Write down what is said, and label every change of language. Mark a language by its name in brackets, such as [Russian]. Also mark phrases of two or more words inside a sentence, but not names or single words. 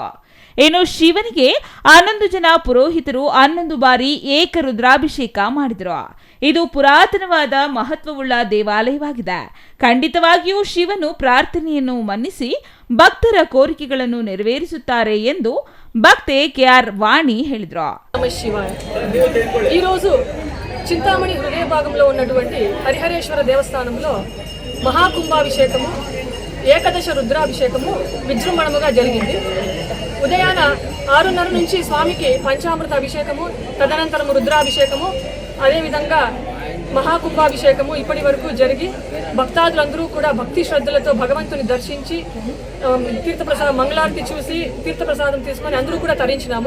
[Kannada] ಇನ್ನು ಶಿವನಿಗೆ 11 ಜನ ಪುರೋಹಿತರು 11 ಬಾರಿ ಏಕ ರುದ್ರಾಭಿಷೇಕ ಮಾಡಿದರು. ಇದು ಪುರಾತನವಾದ ಮಹತ್ವವುಳ್ಳ ದೇವಾಲಯವಾಗಿದೆ. ಖಂಡಿತವಾಗಿಯೂ ಶಿವನು ಪ್ರಾರ್ಥನೆಯನ್ನು ಮನ್ನಿಸಿ ಭಕ್ತರ ಕೋರಿಕೆಗಳನ್ನು ನೆರವೇರಿಸುತ್ತಾರೆ ಎಂದು ಭಕ್ತೆ ಕೆಆರ್ ವಾಣಿ ಹೇಳಿದರು. [Telugu] ఈరోజు చింతామణి హృదయ భాగంలో ఉన్నటువంటి హరిహరేశ్వర దేవస్థానంలో మహాకుంభాభిషేకము, ఏకదశ రుద్రాభిషేకము విజృంభణముగా జరిగింది. ఉదయాన 6:30 నుంచి స్వామికి పంచామృత అభిషేకము, తదనంతరం రుద్రాభిషేకము, అదేవిధంగా మహాకుంభాభిషేకము ఇప్పటి వరకు జరిగి భక్తాదులందరూ కూడా భక్తి శ్రద్ధలతో భగవంతుని దర్శించి తీర్థప్రసాదం మంగళారతి చూసి తీర్థప్రసాదం తీసుకొని అందరూ కూడా తరించినాము.